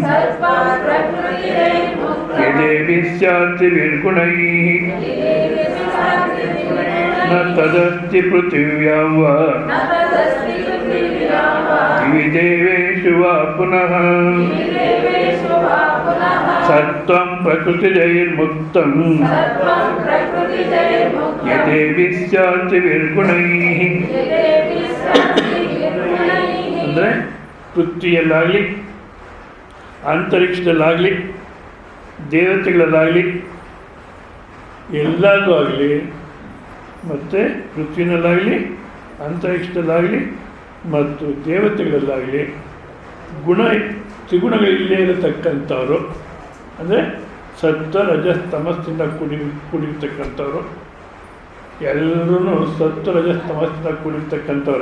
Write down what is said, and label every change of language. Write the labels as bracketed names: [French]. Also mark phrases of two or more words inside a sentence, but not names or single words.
[Sanskrit] यदेभिः स्यात्त्रिभिर्गुणैः न तदस्ति पृथिव्यां वा दिवि देवेषु वा पुनः सत्त्वं प्रकृतिजैर्मुक्तं यदेभिः स्यात्त्रिभिर्गुणैः [Kannada] ಅಂದರೆ ಪೃಥ್ವಿಯಲ್ಲಾಗಲಿ ಅಂತರಿಕ್ಷದಲ್ಲಾಗಲಿ ದೇವತೆಗಳಲ್ಲಾಗಲಿ ಎಲ್ಲದೂ ಆಗಲಿ ಮತ್ತು ಪೃಥ್ವಿನಲ್ಲಾಗಲಿ ಅಂತರಿಕ್ಷದಲ್ಲಾಗಲಿ ಮತ್ತು ದೇವತೆಗಳಲ್ಲಾಗಲಿ ತ್ರಿಗುಣಗಳಿಲ್ಲೇ ಇರತಕ್ಕಂಥವ್ರು ಅಂದರೆ ಸತ್ವ ರಜಸ್ ತಮಸ್ಸಿಂದ ಕೂಡಿರ್ತಕ್ಕಂಥವ್ರು ಎಲ್ಲರೂ ಸತ್ವ ರಜಸ್ ತಮಸ್ಸಿಂದ ಕೂಡಿರ್ತಕ್ಕಂಥವ್ರೆ.